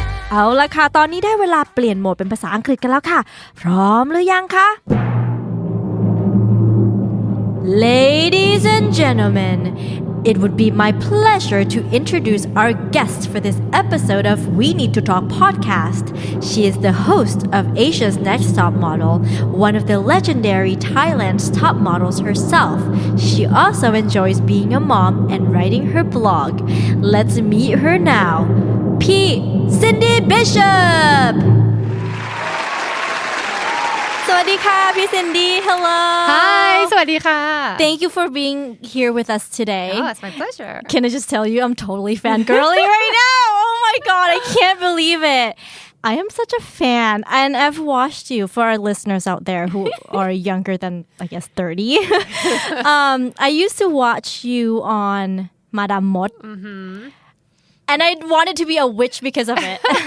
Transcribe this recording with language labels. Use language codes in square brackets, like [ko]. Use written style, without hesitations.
[th] เอาล่ะค่ะตอนนี้ได้เวลาเปลี่ยนโหมดเป็นภาษาอังกฤษกันแล้วค่ะพร้อมหรือยังคะ [en] Ladies and gentlemen, it would be my pleasure to introduce our guest for this episode of We Need to Talk podcast. She is the host of Asia's Next Top Model, one of the legendary Thailand's top models herself. She also enjoys being a mom and writing her blog. Let's meet her now. P. Cindy Bishop! [th] สวัสดีค่ะพี่ซินดี้ [en] Hello Hi [th] สวัสดีค่ะ [en] Thank you for being here with us today Oh, it's my pleasure Can I just tell you I'm totally fangirling right now Oh my god I can't believe it I am such a fan and I've watched you for our listeners out there who are younger than I guess 30 I used to watch you on Madame Mot And I wanted to be a witch because of it.